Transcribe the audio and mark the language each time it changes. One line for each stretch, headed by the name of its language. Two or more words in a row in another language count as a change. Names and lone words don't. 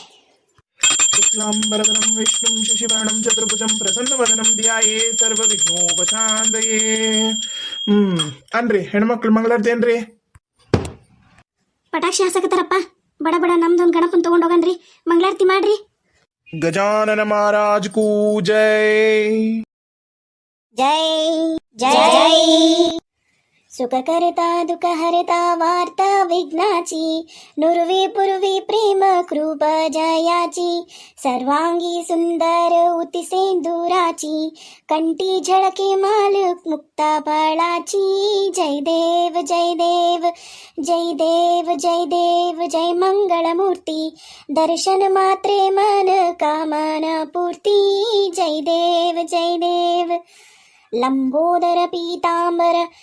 Sanskrit: ಶುಕ್ಲಾಂಬರಧರಂ ವಿಷ್ಣುಂ ಶಶಿವರ್ಣಂ ಚತುರ್ಭುಜಂ ಪ್ರಸನ್ನವದನಂ ಧ್ಯಾಯೇ ಸರ್ವ ವಿಘ್ನೋಪಶಾಂತಯೇ
Kannada: ಅನ್ರಿ ಹೆಣ್ಮಕ್ಳು ಮಂಗಳಾರತಿ ಏನ್ರಿ ಪಟಾಕ್ಷಿ ಹಾಸಕತ್ತಾರಪ್ಪ ಬಡ ಬಡ ನಮ್ದೊಂದು ಗಣಪನ್ ತಗೊಂಡೋಗನ್ರಿ ಮಂಗಳಾರತಿ ಮಾಡ್ರಿ ಗಜಾನನ ಮಹಾರಾಜ್ ಕೂ ಜೈ ಜೈ ಜೈ ಜೈ
Marathi: सुख करता दुख हरता वार्ता विघ्नाची नुरवी पुरवी प्रेम कृप जयाची सर्वांगी सुंदर उती सेंदुराची कंठी झळके माल मुक्ता फळाची जय देव जय देव जय देव जय देव जय मंगलमूर्ती दर्शन मात्रे मन कामना पूर्ती जय देव लंबोदर पीतांबर